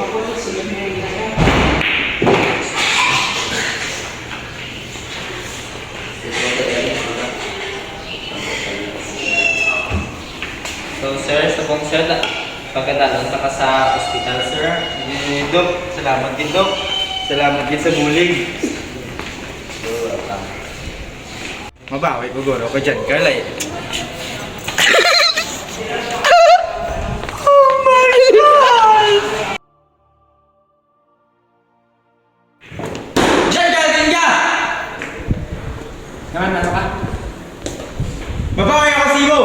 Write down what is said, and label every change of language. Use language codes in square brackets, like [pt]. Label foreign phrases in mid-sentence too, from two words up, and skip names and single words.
[hil] So sir, subong sir, pagkadalon ta ka sa hospital sir. Doc, salamat din, Doc. Salamat din sa bulig. Mabawi ko guro ko dyan, Carlay. [tl] Diyan ka! Diyan ka! Naman, ano ka? Babawi ako sa iyo!